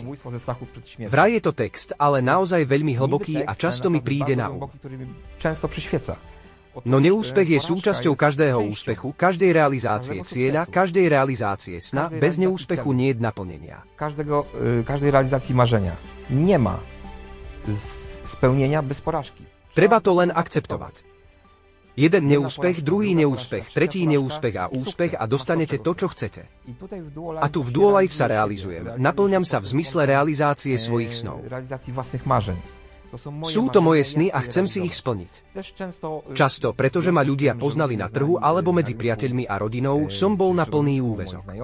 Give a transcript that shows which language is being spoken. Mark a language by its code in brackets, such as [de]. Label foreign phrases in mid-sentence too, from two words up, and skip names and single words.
[sk] Vraj je to text, ale naozaj veľmi hlboký a často mi príde na um. No neúspech je súčasťou každého úspechu, každej realizácie cieľa, každej realizácie sna, bez neúspechu nie je naplnenia. [pl] Každej realizácii marzenia. Nie ma spełnienia bez porażki. [sk] Treba to len akceptovať. Jeden neúspech, druhý neúspech, tretí neúspech a úspech a dostanete to, čo chcete. A tu v Duolife sa realizujem. Naplňam sa v zmysle realizácie svojich snov. [pl] Realizácii vlastných marzeń. [sk] Sú to moje sny a chcem si ich splniť. Často, pretože ma ľudia poznali na trhu alebo medzi priateľmi a rodinou, som bol na plný úväzok.